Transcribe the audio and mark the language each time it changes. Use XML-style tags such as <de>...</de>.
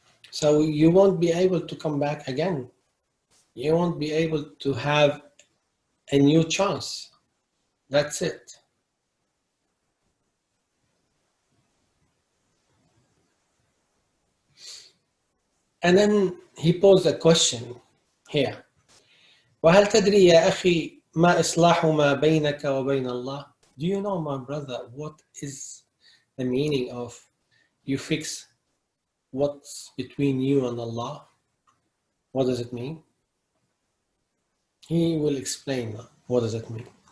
<en>So you won't be able to come back again. You won't be able to have a new chance. That's it. And then he posed a question here.</en> <ar>وهل تدري يا أخي ما إصلاح ما بينك وبين الله?</ar> <en>Do you know, my brother, what is the meaning of you fix what's between you and Allah? What does it mean? He will explain what does it mean.</en>